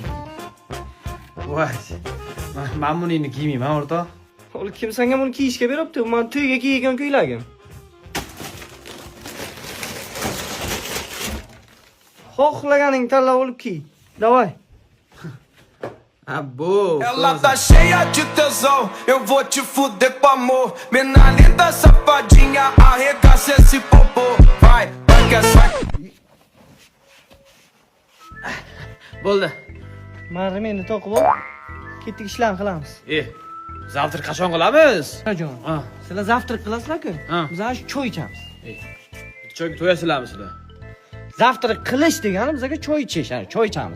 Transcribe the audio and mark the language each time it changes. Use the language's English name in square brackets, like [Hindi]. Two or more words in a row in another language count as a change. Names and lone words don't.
[Uzbek] Men buningni kiymayman, o'rtoq. Ol kim senga buni kiyishga beribdi? Men to'yga kiygan ko'ylagim. Xohlaganing tanlab olib kiy. Davay. Abbo. [Portuguese] Ela tá cheia de tesão, eu vou te fuder com amor. Mina linda, safadinha, arregaça esse popô. Vai, vai que essa. [Uzbek] Bo'ldi. Mana meni to'qib ol. Ketdik ishlarni qilamiz. Zavtr qachon qilamiz? Jon. Ha. Sizlar zavtrak qilasizlar-ku? Ha. Biz ana shu choy ichamiz. Choyga to'yasizlarmi sizlar? Zavtrak qilish degani bizga choy ichish, ana choy ichamiz.